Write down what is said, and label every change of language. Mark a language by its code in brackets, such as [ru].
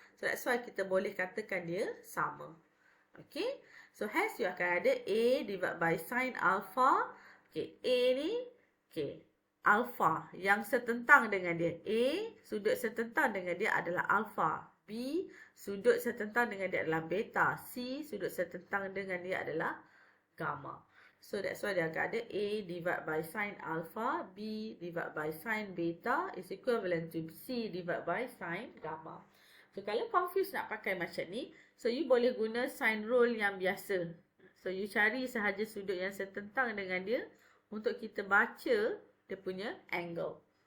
[en] So that's why [ms] kita boleh katakan dia sama. [en] Okay, so hence you [ms] akan ada [en] A divided by sin alpha. [ms] Okay, A ni alpha yang setentang dengan dia. A sudut setentang dengan dia adalah alpha. B sudut setentang dengan dia adalah beta. C sudut setentang dengan dia adalah gamma. [en] So that's why [ms] dia akan ada [en] A divided by sin alpha, B divided by sin beta is equivalent to C divided by sin gamma. [ms] So kalau confused nak pakai macam ni, so you boleh guna sin rule yang biasa. So you cari sahaja sudut yang setentang dengan dia untuk kita baca dia punya angle.